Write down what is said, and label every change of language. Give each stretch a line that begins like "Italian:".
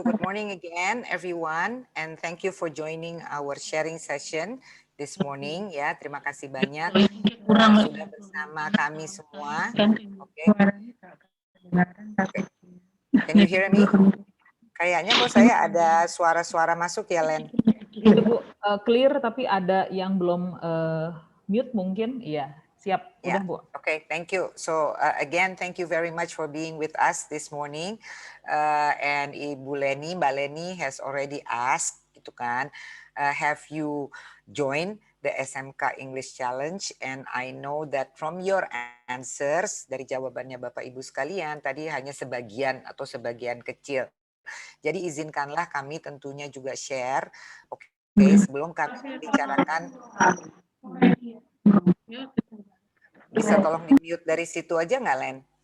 English: Good morning again, everyone. And thank you for joining our sharing session this morning.
Indonesian: Ya, terima kasih banyak sudah bersama kami semua. Oke.
English: Can you hear me?
Indonesian: Kayaknya kok saya ada suara-suara masuk ya, Len? Itu Bu, clear tapi ada yang belum mute mungkin. Iya, siap. Udah Bu.
English: Okay, thank you. So again, thank you very much for being with us this morning. And Mbak Leni has already asked,
Indonesian: gitu kan,
English: have you joined the SMK English Challenge? And I know that from your answers,
Indonesian: dari jawabannya Bapak Ibu sekalian, tadi hanya sebagian atau sebagian kecil. Jadi izinkanlah kami tentunya juga share. Oke, sebelum kami bicarakan, bisa tolong di-mute dari situ aja nggak, Len?